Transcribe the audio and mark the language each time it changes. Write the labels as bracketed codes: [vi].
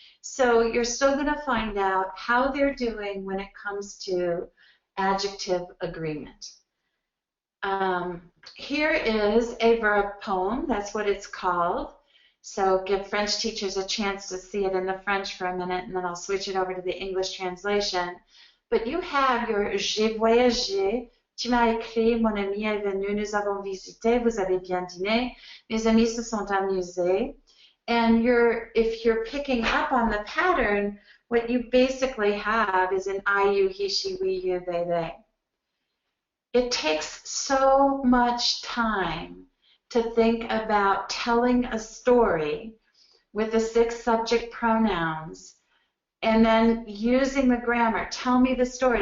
[en] So you're still going to find out how they're doing when it comes to adjective agreement. Here is a verb poem. That's what it's called. So give French teachers a chance to see it in the French for a minute, and then I'll switch it over to the English translation. But you have your [fr] j'ai voyagé, tu m'as écrit, mon ami est venu, nous avons visité, vous avez bien dîné, mes amis se sont amusés. [en] And if you're picking up on the pattern, what you basically have is an I, you, he, she, we, you, they. It takes so much time to think about telling a story with the 6 subject pronouns and then using the grammar. Tell me the story.